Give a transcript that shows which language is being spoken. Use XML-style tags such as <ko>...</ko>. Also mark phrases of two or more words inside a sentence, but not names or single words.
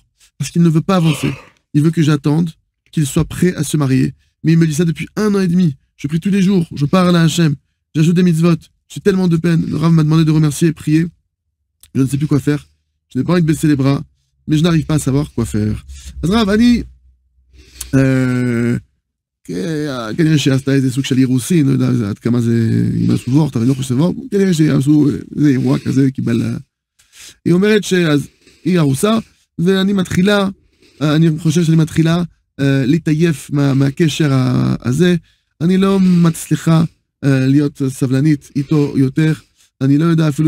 <fr>Parce qu'il ne veut pas avancer. Il veut que j'attende, qu'il soit prêt à se marier. Mais il me dit ça depuis 1 an et demi. Je prie tous les jours, je parle à Hachem, j'ajoute des mitzvot. J'ai tellement de peine. Le Rav m'a demandé de remercier et prier. Je ne sais plus quoi faire. Je n'ai pas envie de baisser les bras, mais je n'arrive pas à savoir quoi faire.</fr> <he>אז רב, אני, כנראה שעשתה איזה סוג של אירוסין, לא יודע עד כמה זה עם הסובות, אבל אני לא חושב, כנראה שעשו איזה אירוע כזה, קיבל... היא אומרת שאז היא ארוסה, ואני מתחילה, אני חושב שאני מתחילה להתעייף מהקשר הזה, אני לא מצליחה להיות סבלנית איתו יותר, אני לא יודע אפילו</he>